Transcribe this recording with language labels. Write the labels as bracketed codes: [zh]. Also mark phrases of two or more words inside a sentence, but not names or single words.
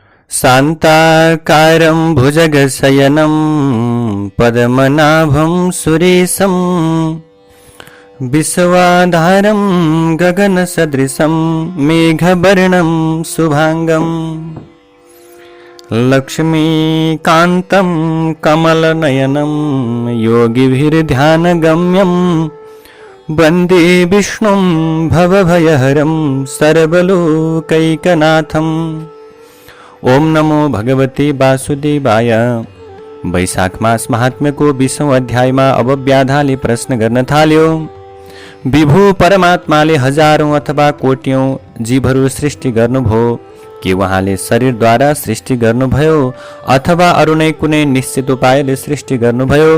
[sa] शान्ताकारं भुजगशयनं पद्मनाभं सुरेशं विश्वाधारं गगनसदृशं मेघवर्णं शुभांगं लक्ष्मीकान्तं कमलनयनं योगिभिर्ध्यानगम्यं वन्दे विष्णुं भवभयहरं सर्वलोकैकनाथम्। ओम नमो भगवते वासुदेवाय। [ne] वैशाख मास महात्म्यको 20औं अध्यायमा अब व्याधाले प्रश्न गर्न थाल्यो। विभु परमात्माले हजारौं अथवा कोट्यौं जीवहरू सृष्टि गर्नुभयो कि उहाँले शरीरद्वारा सृष्टि गर्नुभयो अथवा अरु नै कुनै निश्चित उपायले सृष्टि गर्नुभयो?